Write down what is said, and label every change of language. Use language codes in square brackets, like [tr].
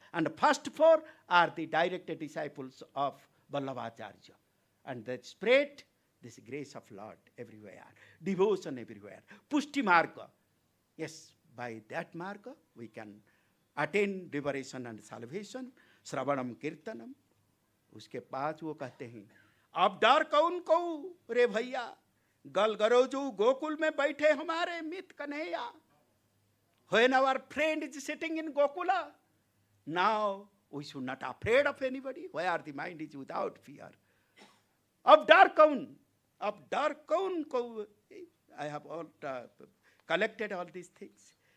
[en] And the first 4 are the direct disciples of Vallabhacharya. And they spread this grace of Lord everywhere, devotion everywhere. Pushti Marga. Yes, by that Marga we can attain liberation and salvation. Sravanam Kirtanam. [hi] उसके पास वो कहते हैं, अब डर कौन को रे भैया, गल गरोजू गोकुल में बैठे हमारे मित Kanhaiya. [en] When our friend is sitting in Gokula, now we should not afraid of anybody, where the mind is without fear. [hi] Ab dar kaun ko. [en] I have all collected all these things.